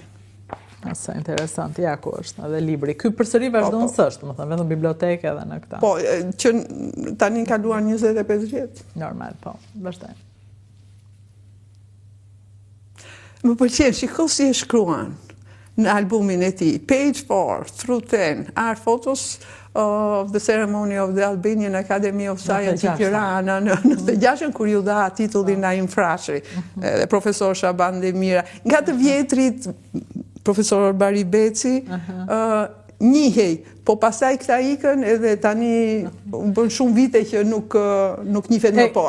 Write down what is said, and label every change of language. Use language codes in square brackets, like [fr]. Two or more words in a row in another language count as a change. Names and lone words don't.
[sq] Sa interesant, ja ku është, edhe libri. Ky përsëri vazhdon s'është, më thënë, vetëm biblioteke edhe në këta. Po, që tani kaluar 25 vjet. Normal, po, vazhdoj. Më pëlqen, shiko si e shkruan në albumin e tij. [en] Page 4 through 10 are photos of the ceremony of the Albanian Academy of Science in Tirana [sq] në 96-ën kur ju dha titullin Naim Frashëri, profesor Shaban Demira. Nga të vjetrit profesor Bari Beci, njihej, po pasaj këta ikën edhe tani bën shumë vite që nuk njihet më po.